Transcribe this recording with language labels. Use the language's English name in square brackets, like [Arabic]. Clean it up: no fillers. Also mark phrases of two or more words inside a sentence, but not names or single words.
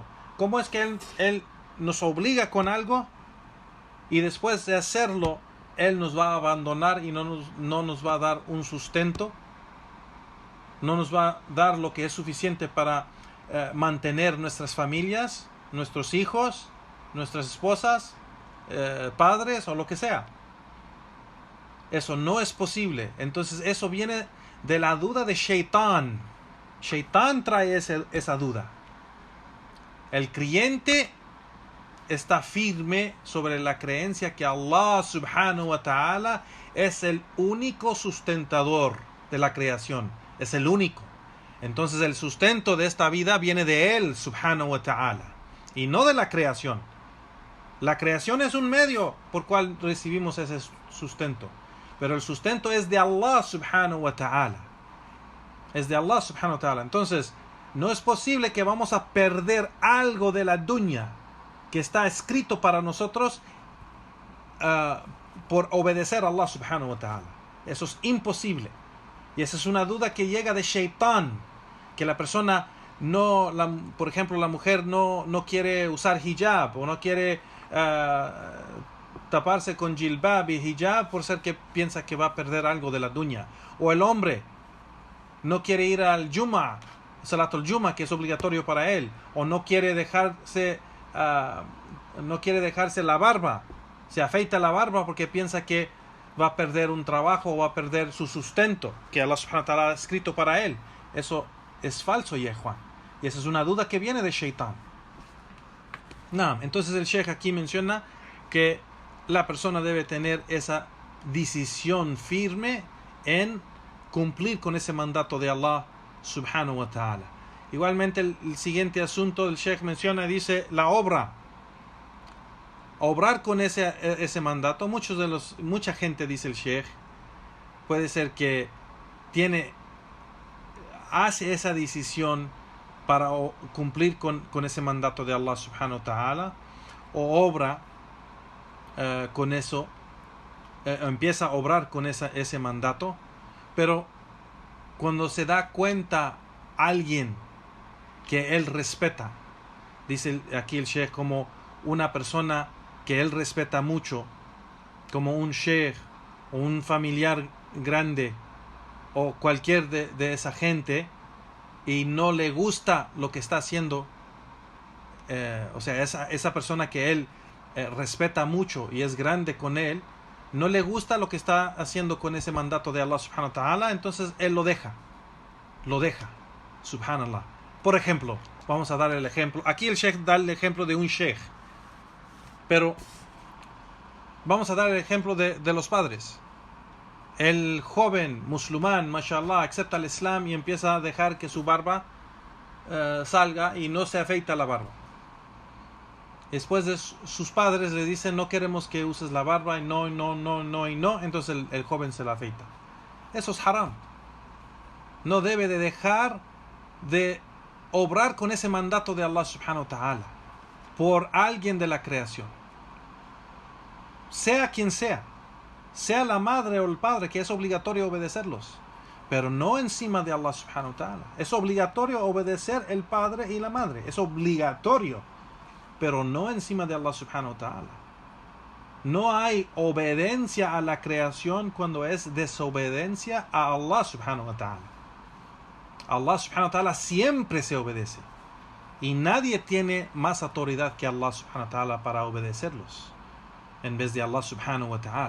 [Spanish] ¿Cómo es que él nos obliga con algo y después de hacerlo él nos va a abandonar y no nos va a dar un sustento, no nos va a dar lo que es suficiente para mantener nuestras familias, nuestros hijos, nuestras esposas, padres o lo que sea? Eso no es posible. Entonces eso viene de la duda de Shaitán. Shaitán trae esa duda. El creyente está firme sobre la creencia que Allah [Arabic] سبحانه وتعالى [Spanish] es el único sustentador de la creación, es el único. Entonces el sustento de esta vida viene de él [Arabic] سبحانه وتعالى [Spanish] y no de la creación. La creación es un medio por cual recibimos ese sustento. Pero el sustento es de Allah [Arabic] سبحانه وتعالى. [Spanish] Es de Allah [Arabic] سبحانه وتعالى. [Spanish] Entonces, no es posible que vamos a perder algo de la dunya que está escrito para nosotros por obedecer a Allah [Arabic] سبحانه وتعالى. [Spanish] Eso es imposible. Y esa es una duda que llega de Shaitán. Que la persona por ejemplo, la mujer no quiere usar hijab o no quiere taparse con jilbab y hijab por ser que piensa que va a perder algo de la dunya. O el hombre no quiere ir al Jumu'ah, [Arabic] صلاة الجمعة, [Spanish] que es obligatorio para él, o no quiere dejarse la barba, se afeita la barba porque piensa que va a perder un trabajo o va a perder su sustento que Allah [Arabic] سبحانه وتعالى [Spanish] ha escrito para él. Eso es falso, Juan. Y esa es una duda que viene de Shaitán. Entonces el Sheikh aquí menciona que la persona debe tener esa decisión firme en cumplir con ese mandato de Allah [Arabic] سبحانه وتعالى. [Spanish] Igualmente el siguiente asunto el Sheikh menciona, dice la obra. Obrar con ese mandato, mucha gente, dice el Sheikh, puede ser que hace esa decisión para cumplir con ese mandato de Allah [Arabic] سبحانه وتعالى, [Spanish] o obra con eso, empieza a obrar con ese mandato, pero cuando se da cuenta alguien que él respeta, dice aquí el Sheikh, como una persona que él respeta mucho, como un sheikh o un familiar grande o cualquier de esa gente, y no le gusta lo que está haciendo, o sea, esa persona que él respeta mucho y es grande con él, no le gusta lo que está haciendo con ese mandato de Allah [Arabic] سبحانه وتعالى, [Spanish] entonces él lo deja, subhanallah. Por ejemplo, vamos a dar el ejemplo, aquí el sheikh da el ejemplo de un sheikh, pero vamos a dar el ejemplo de los padres. El joven musulmán, mashallah, acepta el Islam y empieza a dejar que su barba salga y no se afeita la barba. Después sus padres le dicen, no queremos que uses la barba, y no, entonces el joven se la afeita. Eso es haram. No debe de dejar de obrar con ese mandato de Allah [Arabic] سبحانه وتعالى [Spanish] por alguien de la creación. Sea quien sea la madre o el padre, que es obligatorio obedecerlos, pero no encima de Allah [Arabic] سبحانه وتعالى. [Spanish] Es obligatorio obedecer el padre y la madre, es obligatorio, pero no encima de Allah [Arabic] سبحانه وتعالى. [Spanish] No hay obediencia a la creación cuando es desobediencia a Allah [Arabic] سبحانه وتعالى. [Spanish] Allah [Arabic] سبحانه وتعالى [Spanish] siempre se obedece, y nadie tiene más autoridad que Allah [Arabic] سبحانه وتعالى [Spanish] para obedecerlos en vez de Allah [Arabic] سبحانه وتعالى.